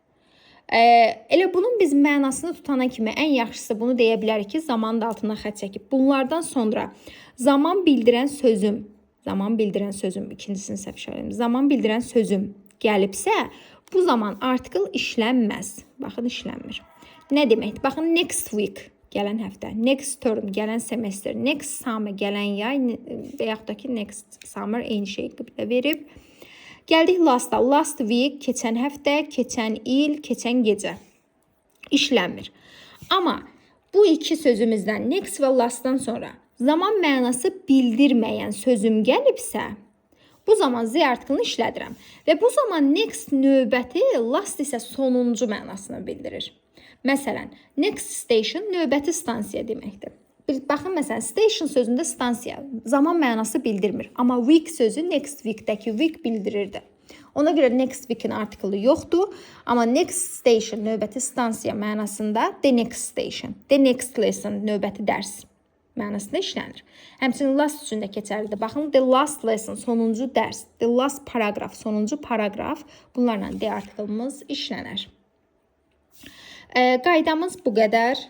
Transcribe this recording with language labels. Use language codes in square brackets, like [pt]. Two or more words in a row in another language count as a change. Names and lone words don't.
[az] Elə bunun biz mənasını tutana kimi ən yaxşısı bunu deyə bilərik ki, zamanın da altından xətt çəkib. Bunlardan sonra zaman bildirən sözüm, ikincisini səhv işarələdim. Zaman bildirən sözüm gəlibsə, bu zaman artikel işlənməz. Baxın, işlənmir. Nə deməkdir? Baxın, [en] next week [az] gələn həftə, [en] next term [az] gələn semester, [en] next summer [az] gələn yay və yaxud da ki, [en] next summer [az] eyni şey qıblə verib. Gəldik last'a. [en] Last week, [az] keçən həftə, keçən il, keçən gecə. İşlənmir. Amma bu iki sözümüzdən next və last'dan sonra zaman mənası bildirməyən sözüm gəlibsə, bu zaman Z artiklını işlədirəm. Və bu zaman next növbəti, last isə sonuncu mənasını bildirir. Məsələn, [en] next station [az] növbəti stansiya deməkdir. Baxın, məsələn, station sözündə stansiya zaman mənası bildirmir. Amma week sözü [en] next weekdəki week [az] bildirirdi. Ona görə [en] next week'in [az] artiklı yoxdur. Amma [en] next station [az] növbəti stansiya mənasında [en] the next station, the next lesson [az] növbəti dərs mənasında işlənir. Həmçinin last üçün də keçərlidir. Baxın, [en] the last lesson [az] sonuncu dərs, [en] the last paragraph [az] sonuncu paragraf, bunlarla D artiklımız işlənər. Qaydamız bu qədər.